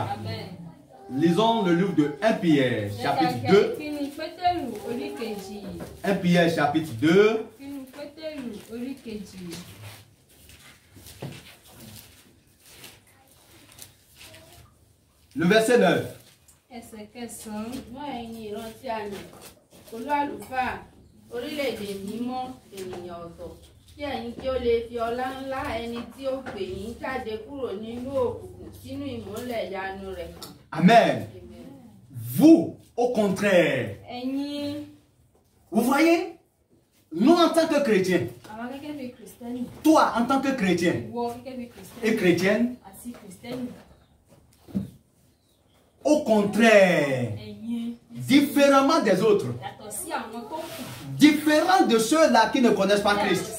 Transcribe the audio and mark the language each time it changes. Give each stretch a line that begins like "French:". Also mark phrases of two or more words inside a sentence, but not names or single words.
French: Lisons le livre de 1 Pierre, chapitre 2. 1 Pierre, chapitre 2. Le verset 9.
Yoruba: Kí ẹ̀yin kí ó lè fi ọlá ńlá ẹni tí ó pè yín jáde kúrò nínú òkùnkùn sínú ìmọ́lẹ̀ ìyanu rẹ̀ hàn.
French: Amen. Vous, au contraire. Vous voyez, nous en tant que chrétiens, toi en tant que chrétien et chrétienne, au contraire, différemment des autres, différent de ceux-là qui ne connaissent pas Christ.